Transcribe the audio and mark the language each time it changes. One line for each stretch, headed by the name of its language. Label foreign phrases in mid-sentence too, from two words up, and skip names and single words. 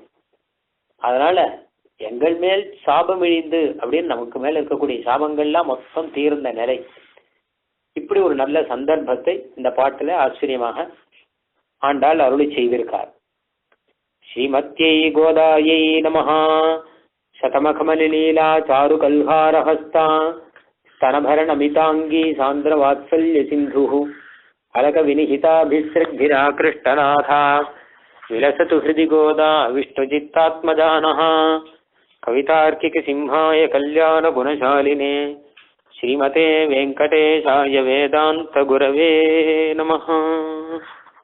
Tamil: அதனால எங்கள் மேல் சாபம் இழிந்து அப்படின்னு நமக்கு மேல இருக்கக்கூடிய சாபங்கள்லாம் மொத்தம் தீர்ந்த நிலை. இப்படி ஒரு நல்ல சந்தர்ப்பத்தை இந்த பாட்டுல ஆச்சரியமாக ஆண்டாள் அருளி செய்திருக்கார்.
Sanskrit: श्रीमत्यै गोदायै नमः. शतमखमणिलीला चारु कल्हारहस्ता स्तनभरणमिताङ्गी सान्द्रवात्सल्यसिन्धुः अलकविनिहिताभिसृग्भिराकृष्टनाथा विलसतु हृदि गोदा विष्णुचित्तात्मजानः कवितार्किकसिंहाय कल्याणगुणशालिने श्रीमते वेङ्कटेशाय वेदान्तगुरवे नमः।